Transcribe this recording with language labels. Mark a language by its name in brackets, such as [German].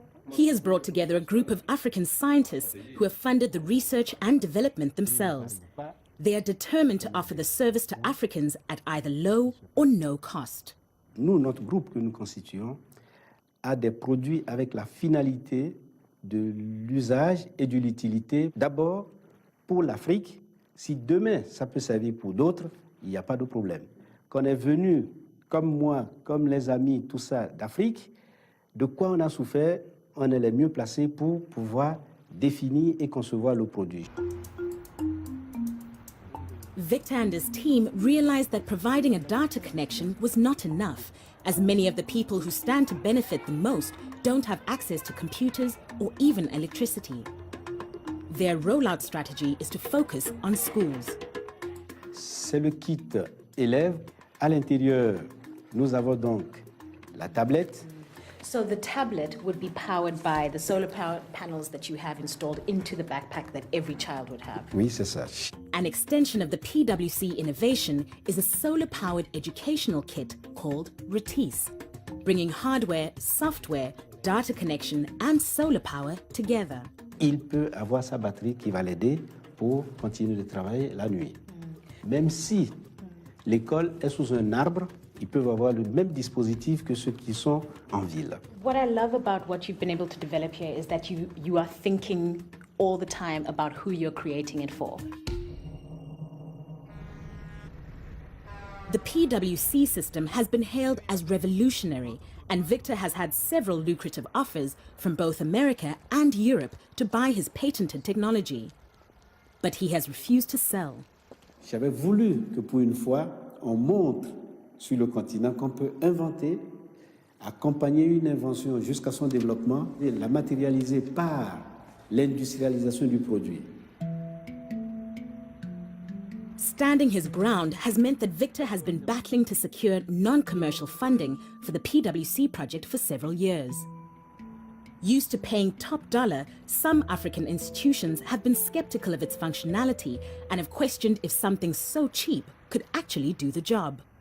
[English] He has brought together a group of African scientists who have funded the research and development themselves. They are determined to offer the service to Africans at either low or no cost. [French] Nous, notre groupe que nous constituons, a des produits avec la finalité de l'usage et de l'utilité. D'abord, pour l'Afrique, si demain ça peut servir pour d'autres, il n'y a pas de problème. Qu'on est venu, comme moi, comme les amis, tout ça, d'Afrique, de quoi on a souffert, on est les mieux placés pour pouvoir définir et concevoir le produit. [English] Victor and his team realized that providing a data connection was not enough, as many of the people who stand to benefit the most don't have access to computers or even electricity. Their rollout strategy is to focus on schools. [French] C'est le kit élève. À l'intérieur, nous avons donc la tablette. [English] So the tablet would be powered by the solar power panels that you have installed into the backpack that every child would have. [French] Oui, c'est ça. [English] An extension of the PWC innovation is a solar-powered educational kit called RETIS, bringing hardware, software, data connection and solar power together. [French] Il peut avoir sa batterie qui va l'aider pour continuer de travailler la nuit. Même si l'école est sous un arbre, ils peuvent avoir le même dispositif que ceux qui sont en ville. [English] What I love about what you've been able to develop here is that you are thinking all the time about who you're creating it for. The PwC system has been hailed as revolutionary, and Victor has had several lucrative offers from both America and Europe to buy his patented technology. But he has refused to sell. [French] J'avais voulu que pour une fois, on montre sur le continent qu'on peut inventer, accompagner une invention jusqu'à son développement et la matérialiser par l'industrialisation du produit. [English] Standing his ground has meant that Victor has been battling to secure non-commercial funding for the PwC project for several years. Used to paying top dollar, some African institutions have been skeptical of its functionality and have questioned if something so cheap could actually do the job.